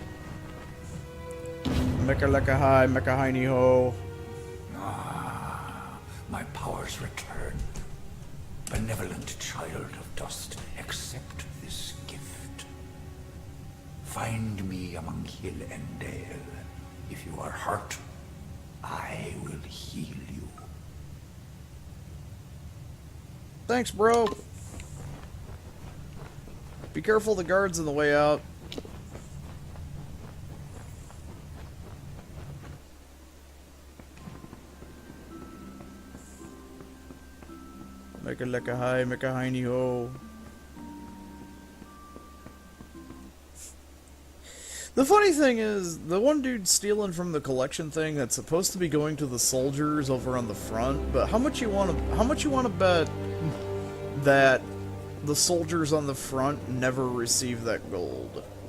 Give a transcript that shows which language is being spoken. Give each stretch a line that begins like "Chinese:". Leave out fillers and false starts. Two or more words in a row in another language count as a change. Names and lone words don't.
English: Mecha lecka hi, mecha hi ni ho. Ah, my powers return. Benevolent child of dust, accept this gift. Find me among hill and dale. If you are hurt, I will heal you. Thanks, bro. Be careful, the guard's on the way out. Meka leka hi, meka hi ni ho. The funny thing is, the one dude stealing from the collection thing that's supposed to be going to the soldiers over on the front, but how much you want to bet that the soldiers on the front never receive that gold?